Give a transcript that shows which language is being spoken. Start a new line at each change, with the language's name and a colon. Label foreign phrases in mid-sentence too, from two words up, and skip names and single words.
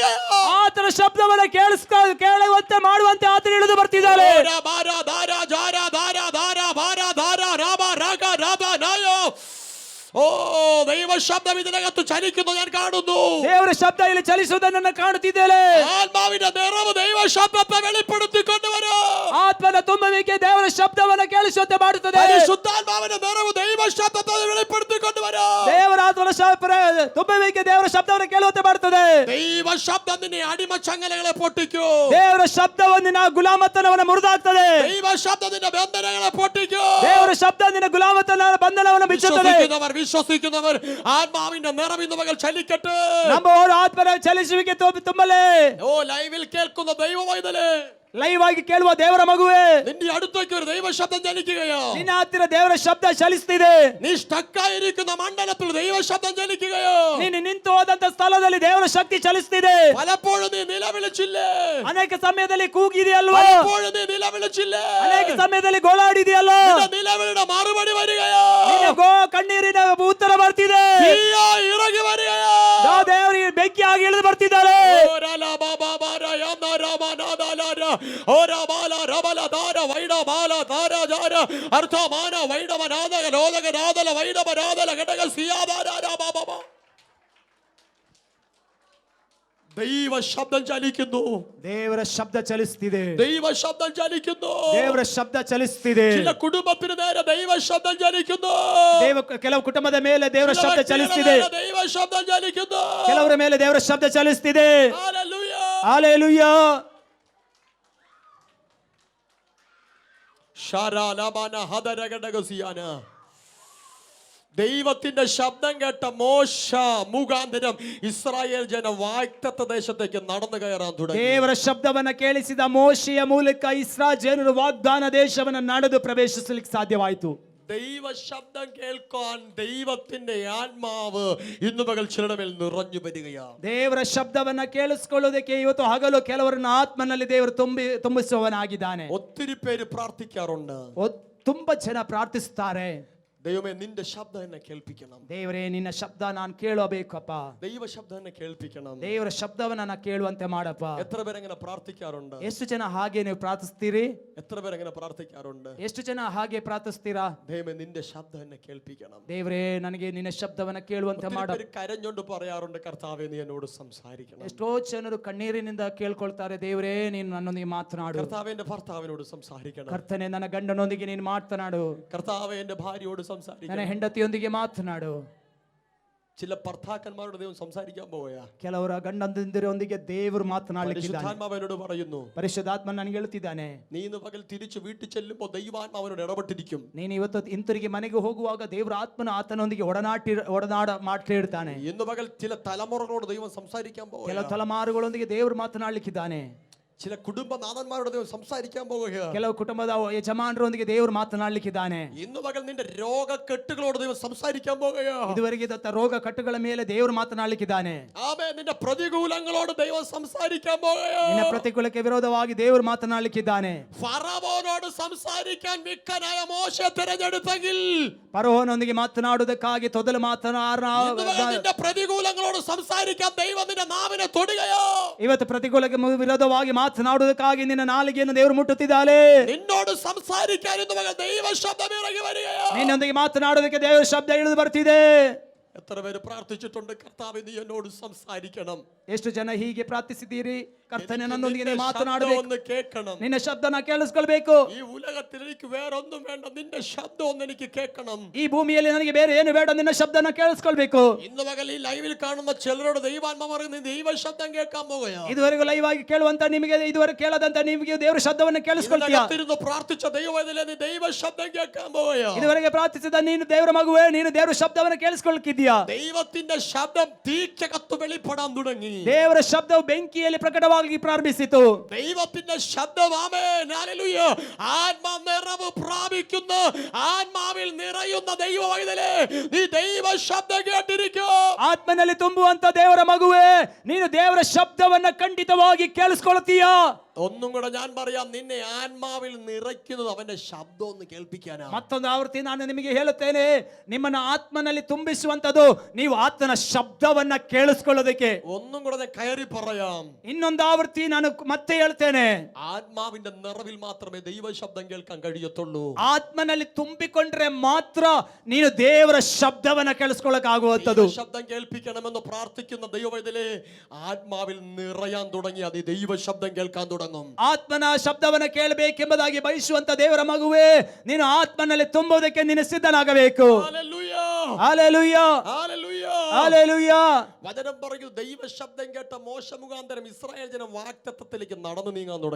Kannada: ಆತನ ಶಬ್ದವನ್ನು ಕೇಳುವಂತೆ ಮಾಡುವಂತೆ ಆತನ ಇಳಿದು ಬರ್ತಿದ್ದಾನೆ.
Malayalam: ഓ ദൈവ ശബ്ദം ഇതിനകത്ത് ചലിക്കുന്നു ഞാൻ കാണുന്നു.
Kannada: ದೇವರ ಶಬ್ದ ಇಲ್ಲಿ ಚಲಿಸುವುದನ್ನು ಕಾಣುತ್ತಿದ್ದೇನೆ.
Malayalam: ആത്മാവിന്റെ നിറവ് ദൈവ ശബ്ദത്തെ വെളിപ്പെടുത്തിക്കൊണ്ടുവരും.
Kannada: ಆತ್ಮನ ತುಂಬುವಿಕೆ ದೇವರ ಶಬ್ದವನ್ನು ಕೇಳಿಸುವಂತೆ ಮಾಡುತ್ತದೆ.
Malayalam: പരിശുദ്ധാത്മാവിന്റെ നിറവ് ദൈവ ശബ്ദത്തെ വെളിപ്പെടുത്തിക്കൊണ്ടുവരും.
Kannada: ದೇವರ ಆತ್ಮನ ತುಂಬುವಿಕೆ ದೇವರ ಶಬ್ದವನ್ನು ಕೇಳುವಂತೆ ಮಾಡುತ್ತದೆ.
Malayalam: ദൈവ ശബ്ദം നിന്നെ അടിമ ചങ്ങലകളെ പൊട്ടിക്കും.
Kannada: ದೇವರ ಶಬ್ದವನ್ನು ನಿನ್ನ ಗುಲಾಮತನವನ್ನು ಮುರಿದಾಕ್ತದೆ.
Malayalam: ദൈവ ശബ്ദം നിന്റെ ബന്ധനങ്ങളെ പൊട്ടിക്കും.
Kannada: ದೇವರ ಶಬ್ದ ನಿನ್ನ ಗುಲಾಮತನ ಬಂಧನವನ್ನು ಬಿಚ್ಚುತ್ತದೆ.
Malayalam: വിശ്വസിക്കുന്നവർ ആത്മാവിന്റെ നിറവ് ഇന്ന് പകൽ ചലിക്കട്ടെ.
Kannada: ನಂಬುವವರು ಆತ್ಮನ ಚಲಿಸುವಿಕೆ ತುಂಬಲೇ.
Malayalam: ഓ ലൈവിൽ കേൾക്കുന്ന ദൈവ വൈതലേ,
Kannada: ಲೈವ್ ಆಗಿ ಕೇಳುವ ದೇವರ ಮಗುವೆ,
Malayalam: നിന്റെ അടുത്തേക്ക് ഒരു ദൈവശബ്ദം ചലിക്കുകയോ,
Kannada: ನಿನ್ನ ಹತ್ತಿರ ದೇವರ ಶಬ್ದ ಚಲಿಸ್ತಿದೆ.
Malayalam: നീ സ്റ്റക്കായിരിക്കുന്ന മണ്ഡലത്തിൽ ദൈവശബ്ദം ചലിക്കുകയോ,
Kannada: ನೀನು ನಿಂತು ಹೋದಂತ ಸ್ಥಳದಲ್ಲಿ ದೇವರ ಶಕ್ತಿ ಚಲಿಸ್ತಿದೆ.
Malayalam: പലപ്പോഴും നീ നിലവിളിച്ചില്ലേ,
Kannada: ಅನೇಕ ಸಮಯದಲ್ಲಿ ಕೂಗಿದೆಯಲ್ವಾ,
Malayalam: പലപ്പോഴും നീ നിലവിളിച്ചില്ലേ,
Kannada: ಅನೇಕ ಸಮಯದಲ್ಲಿ ಗೋಳಾಡಿದೆಯಲ್ಲ,
Malayalam: നിന്റെ നിലവിളിയുടെ മറുപടി വരികയോ,
Kannada: ಕಣ್ಣೀರಿನ ಉತ್ತರ ಬರ್ತಿದೆ.
Malayalam: തീയായി ഇറങ്ങി വരികയോ,
Kannada: ದೇವರಿಗೆ ಬೆಂಕಿಯಾಗಿ ಇಳಿದು ಬರ್ತಿದ್ದಾರೆ.
Malayalam: ദൈവ ശബ്ദം ചലിക്കുന്നു,
Kannada: ದೇವರ ಶಬ್ದ ಚಲಿಸ್ತಿದೆ.
Malayalam: ദൈവ ശബ്ദം ചലിക്കുന്നു.
Kannada: ದೇವರ ಶಬ್ದ ಚಲಿಸ್ತಿದೆ.
Malayalam: ചില കുടുംബത്തിന് നേരെ ദൈവ ശബ്ദം ചലിക്കുന്നു.
Kannada: ಕೆಲವು ಕುಟುಂಬದ ಮೇಲೆ ದೇವರ
Malayalam: ചില
Kannada: ಶಬ್ದ
Malayalam: വ്യക്തികളുടെ
Kannada: ಚಲಿಸ್ತಿದೆ.
Malayalam: നേരെ ദൈവ ശബ്ദം ചലിക്കുന്നു.
Kannada: ಕೆಲವರ ಮೇಲೆ ದೇವರ ಶಬ್ದ ಚಲಿಸ್ತಿದೆ.
Malayalam: ഹല്ലേലൂയ.
Kannada: ಹಾಲೆಲೂಯಾ. ശാരാലമാന ഹദരഗഡഗസിയാന.
Malayalam: ദൈവത്തിന്റെ ശബ്ദം കേട്ട മോശ മുഖാന്തരം ഇസ്രായേൽ ജനം വാഗ്ദത്ത ദേശത്തേക്ക് നടന്നു കയറാൻ തുടങ്ങി.
Kannada: ದೇವರ ಶಬ್ದವನ್ನ ಕೇಳಿಸಿದ ಮೋಶೆಯ ಮೂಲಕ ಇಸ್ರಾಯೇಲ್ ಜನರು ವಾಗ್ದಾನ ದೇಶವನ್ನ ನಡೆದು ಪ್ರವೇಶಿಸಲಿಕ್ಕೆ ಸಾಧ್ಯವಾಯಿತು.
Malayalam: ദൈവ ശബ്ദം കേൾക്കാൻ ദൈവത്തിന്റെ ആത്മാവ് ഇന്നു പകൽ ചിലരുടെ മേൽ നിറഞ്ഞു വരികയാണ്.
Kannada: ದೇವರ ಶಬ್ದವನ್ನ ಕೇಳಿಸಿಕೊಳ್ಳೋದಕ್ಕೆ ಇವತ್ತು ಹಗಲು ಕೆಲವರನ್ನ ಆತ್ಮನಲ್ಲಿ ದೇವರು ತುಂಬಿಸುವವನಾಗಿದ್ದಾನೆ.
Malayalam: ഒത്തിരി പേര് പ്രാർത്ഥിക്കാറുണ്ട്,
Kannada: ತುಂಬಾ ಜನ ಪ್ರಾರ್ಥಿಸುತ್ತಾರೆ,
Malayalam: ദൈവമേ നിന്റെ ശബ്ദം എന്നെ കേൾപ്പിക്കണം,
Kannada: ದೇವರೇ ನಿನ್ನ ಶಬ್ದ ನಾನು ಕೇಳಬೇಕಪ್ಪ,
Malayalam: ദൈവ ശബ്ദം എന്നെ കേൾപ്പിക്കണം.
Kannada: ದೇವರ ಶಬ್ದವನ್ನ ನಾನು ಕೇಳುವಂತೆ ಮಾಡಪ್ಪ.
Malayalam: എത്ര പേരെങ്ങനെ പ്രാർത്ഥിക്കാറുണ്ട്?
Kannada: ಎಷ್ಟು ಜನ ಹಾಗೆ ನೀವು ಪ್ರಾರ್ಥಿಸ್ತೀರಿ?
Malayalam: എത്ര പേരെങ്ങനെ പ്രാർത്ഥിക്കാറുണ്ട്?
Kannada: ಎಷ್ಟು ಜನ ಹಾಗೆ ಪ್ರಾರ್ಥಿಸ್ತೀರಾ?
Malayalam: ദൈവമേ നിന്റെ ശബ്ദം എന്നെ കേൾപ്പിക്കണം.
Kannada: ದೇವರೇ ನನಗೆ ನಿನ್ನ ಶಬ್ದವನ್ನ ಕೇಳುವಂತೆ ಮಾಡ.
Malayalam: കരഞ്ഞോണ്ട് പറയാറുണ്ട്, കർത്താവേ നീ എന്നോട് സംസാരിക്കണം.
Kannada: ಎಷ್ಟೋ ಜನರು ಕಣ್ಣೀರಿನಿಂದ ಕೇಳ್ಕೊಳ್ತಾರೆ, ದೇವರೇ ನೀನು ನನ್ನೊಂದಿಗೆ ಮಾತನಾಡು.
Malayalam: കർത്താവേ എന്റെ ഭർത്താവിനോട് സംസാരിക്കണം.
Kannada: ಕರ್ತನೆ ನನ್ನ ಗಂಡನೊಂದಿಗೆ ನೀನು ಮಾತನಾಡು.
Malayalam: കർത്താവേ എന്റെ ഭാര്യയോട്
Kannada: ನನ್ನ
Malayalam: സംസാരിക്കണം.
Kannada: ಹೆಂಡತಿಯೊಂದಿಗೆ ಮಾತನಾಡು.
Malayalam: ചില ഭർത്താക്കന്മാരോട് ദൈവം സംസാരിക്കാൻ പോവുക.
Kannada: ಕೆಲವರ ಗಂಡಂದಿರೊಂದಿಗೆ ದೇವರು ಮಾತನಾಡಲಿಕ್ಕಿದ್ದಾನೆ.
Malayalam: പരിശുദ്ധാത്മാവനോട് പറയുന്നു,
Kannada: ಪರಿಶುದ್ಧಾತ್ಮ ನನಗೆ ಹೇಳ್ತಿದ್ದಾನೆ,
Malayalam: നീ ഇന്ന് പകൽ തിരിച്ചു വീട്ടിൽ ചെല്ലുമ്പോൾ ദൈവാത്മാവനോട് ഇടപെട്ടിരിക്കും.
Kannada: ನೀನು ಇವತ್ತು ಹಿಂತಿರುಗಿ ಮನೆಗೆ ಹೋಗುವಾಗ ದೇವರ ಆತ್ಮನ ಆತನೊಂದಿಗೆ ಒಡನಾಡ ಮಾತಾಡ್ತಾನೆ.
Malayalam: ഇന്ന് പകൽ ചില തലമുറകളോട് ദൈവം സംസാരിക്കാൻ പോവുക.
Kannada: ಕೆಲವು ತಲೆಮಾರುಗಳೊಂದಿಗೆ ದೇವರು ಮಾತನಾಡಲಿಕ್ಕಿದ್ದಾನೆ.
Malayalam: ചില കുടുംബനാഥന്മാരോട് ദൈവം സംസാരിക്കാൻ പോവുക.
Kannada: ಕೆಲವು ಕುಟುಂಬದ ಯಜಮಾನರೊಂದಿಗೆ ದೇವರು ಮಾತನಾಡಲಿಕ್ಕಿದ್ದಾನೆ.
Malayalam: ഇന്ന് പകൽ നിന്റെ രോഗക്കെട്ടുകളോട് ദൈവം സംസാരിക്കാൻ പോവുക.
Kannada: ಇದುವರೆಗೆ ಇದ್ದ ರೋಗ ಕಟ್ಟುಗಳ ಮೇಲೆ ದೇವರು ಮಾತನಾಡಲಿಕ್ಕಿದ್ದಾನೆ.
Malayalam: ആമേൻ. നിന്റെ പ്രതികൂലങ്ങളോട് ദൈവം സംസാരിക്കാൻ പോവുക.
Kannada: ನಿನ್ನ ಪ್ರತಿಕೂಲಕ್ಕೆ ವಿರೋಧವಾಗಿ ದೇವರು ಮಾತನಾಡಲಿಕ್ಕಿದ್ದಾನೆ.
Malayalam: ഫറവോനോട് സംസാരിക്കാൻ മിക്കനായ മോശെ തിരഞ്ഞെടുത്തെങ്കിൽ
Kannada: ಫರೋಹನೊಂದಿಗೆ ಮಾತನಾಡುವುದಕ್ಕಾಗಿ ತೊದಲು
Malayalam: നിന്റെ പ്രതികൂലങ്ങളോട് സംസാരിക്കാൻ ദൈവം നിന്റെ നാവിനെ തൊടുകയോ,
Kannada: ಇವತ್ತು ಪ್ರತಿಕೂಲಕ್ಕೆ ವಿರೋಧವಾಗಿ ಮಾತನಾಡುವುದಕ್ಕಾಗಿ ನಿನ್ನ ನಾಲಿಗೆಯನ್ನು ದೇವರು ಮುಟ್ಟುತ್ತಿದ್ದಾನೆ.
Malayalam: നിന്നോട് സംസാരിക്കാൻ ഇന്ന് പകൽ ദൈവ ശബ്ദം ഇറങ്ങി വരികയോ,
Kannada: ನಿನ್ನೊಂದಿಗೆ ಮಾತನಾಡುವುದಕ್ಕೆ ದೇವರ ಶಬ್ದ ಇಳಿದು ಬರ್ತಿದೆ.
Malayalam: എത്ര പേര് പ്രാർത്ഥിച്ചിട്ടുണ്ട്, കർത്താവേ നീ എന്നോട് സംസാരിക്കണം.
Kannada: ಎಷ್ಟು ಜನ ಹೀಗೆ ಪ್ರಾರ್ಥಿಸಿದ್ದೀರಿ, ಕರ್ತನೆ ನನ್ನೊಂದಿಗೆ
Malayalam: നിന്റെ
Kannada: ನೀನು
Malayalam: ശബ്ദം
Kannada: ಮಾತನಾಡಬೇಕು,
Malayalam: ഒന്ന് കേൾക്കണം.
Kannada: ನಿನ್ನ ಶಬ್ದನ ಕೇಳಿಸ್ಕೊಳ್ಬೇಕು.
Malayalam: ഈ ഉലകത്തിൽ എനിക്ക് വേറൊന്നും വേണ്ട, നിന്റെ ശബ്ദം ഒന്ന് എനിക്ക് കേൾക്കണം.
Kannada: ಈ ಭೂಮಿಯಲ್ಲಿ ನನಗೆ ಬೇರೆ ಏನು ಬೇಡ, ನಿನ್ನ ಶಬ್ದನ ಕೇಳಿಸ್ಕೊಳ್ಬೇಕು.
Malayalam: ഇന്ന് പകൽ ഈ ലൈവിൽ കാണുന്ന ചിലരോട് ദൈവാത്മ പറയുന്നത് ദൈവ ശബ്ദം കേൾക്കാൻ പോവുകയോ,
Kannada: ಇದುವರೆಗೂ ಲೈವ್ ಆಗಿ ಕೇಳುವಂತ ನಿಮಗೆ, ಇದುವರೆಗೆ ಕೇಳದಂತ ನಿಮಗೆ ದೇವರ ಶಬ್ದವನ್ನು ಕೇಳಿಸ್ಕೊಳ್ತೀಯಾ?
Malayalam: ഇതിനകത്തിരുന്ന് പ്രാർത്ഥിച്ച ദൈവവേദനയിലെ നീ ദൈവ ശബ്ദം കേൾക്കാൻ പോവുകയോ,
Kannada: ಇದುವರೆಗೆ ಪ್ರಾರ್ಥಿಸಿದ ನೀನು ದೇವರ ಮಗುವೆ, ನೀನು ದೇವರ ಶಬ್ದವನ್ನು ಕೇಳಿಸ್ಕೊಳ್ತಿದ್ಯಾ?
Malayalam: ദൈവത്തിന്റെ ശബ്ദം തീക്കകത്ത് വെളിപ്പെടാൻ തുടങ്ങി.
Kannada: ದೇವರ ಶಬ್ದವು ಬೆಂಕಿಯಲ್ಲಿ ಪ್ರಕಟವಾಗಿ ಪ್ರಾರಂಭಿಸಿತು.
Malayalam: ദൈവത്തിന്റെ ശബ്ദം, ആമേൻ, ഹല്ലേലൂയ, ആത്മാ നിറവ് പ്രാപിക്കുന്ന, ആത്മാവിൽ നിറയുന്ന ദൈവവൈതലേ, നീ ദൈവ ശബ്ദം കേട്ടിരിക്കോ.
Kannada: ಆತ್ಮನಲ್ಲಿ ತುಂಬುವಂತ ದೇವರ ಮಗುವೆ, ನೀನು ದೇವರ ಶಬ್ದವನ್ನ ಖಂಡಿತವಾಗಿ ಕೇಳಿಸ್ಕೊಳ್ತೀಯಾ?
Malayalam: ഒന്നും കൂടെ ഞാൻ പറയാം, നിന്നെ ആത്മാവിൽ നിറയ്ക്കുന്നത് അവന്റെ ശബ്ദം ഒന്ന് കേൾപ്പിക്കാനാണ്.
Kannada: ಮತ್ತೊಂದು ಆವೃತ್ತಿ ನಾನು ನಿಮಗೆ ಹೇಳುತ್ತೇನೆ, ನಿಮ್ಮನ್ನ ಆತ್ಮನಲ್ಲಿ ತುಂಬಿಸುವಂತದ್ದು ನೀವು ಆತನ ಶಬ್ದವನ್ನ ಕೇಳಿಸ್ಕೊಳ್ಳೋದಕ್ಕೆ.
Malayalam: ഒന്നും കൂടെ ഞാൻ കയറി പറയാം,
Kannada: ಇನ್ನೊಂದು ಆವೃತ್ತಿ ನಾನು ಮತ್ತೆ ಹೇಳ್ತೇನೆ,
Malayalam: ആത്മാവിന്റെ നിറവിൽ മാത്രമേ ദൈവ ശബ്ദം കേൾക്കാൻ കഴിയത്തുള്ളൂ.
Kannada: ಆತ್ಮನಲ್ಲಿ ತುಂಬಿಕೊಂಡ್ರೆ ಮಾತ್ರ ನೀನು ದೇವರ ಶಬ್ದವನ್ನ ಕೇಳಿಸ್ಕೊಳ್ಳಕ್ಕಾಗುವಂತದ್ದು.
Malayalam: ശബ്ദം കേൾപ്പിക്കണമെന്ന് പ്രാർത്ഥിക്കുന്ന ദൈവവൈതലേ, ആത്മാവിൽ നിറയാൻ തുടങ്ങി അത് ദൈവ ശബ്ദം കേൾക്കാൻ തുടങ്ങും.
Kannada: ಆತ್ಮನ ಶಬ್ದವನ್ನ ಕೇಳಬೇಕೆಂಬುದಾಗಿ ಬಯಸುವಂತ ದೇವರ ಮಗುವೆ, ನೀನು ಆತ್ಮನಲ್ಲಿ ತುಂಬುವುದಕ್ಕೆ ನೀನು ಸಿದ್ಧನಾಗಬೇಕು.
Malayalam: ഹല്ലേലൂയ,
Kannada: ಹಲ್ಲೆಲೂಯಾ,
Malayalam: ഹല്ലേലൂയ. Hallelujah. വചനം പറയൂ, ദൈവ ശബ്ദം കേട്ട മോശ മുഖാന്തരം ഇസ്രായേൽ ജനം വാഗ്ദത്തത്തിലേക്ക് നടന്നു നീങ്ങാൻ തുടങ്ങി.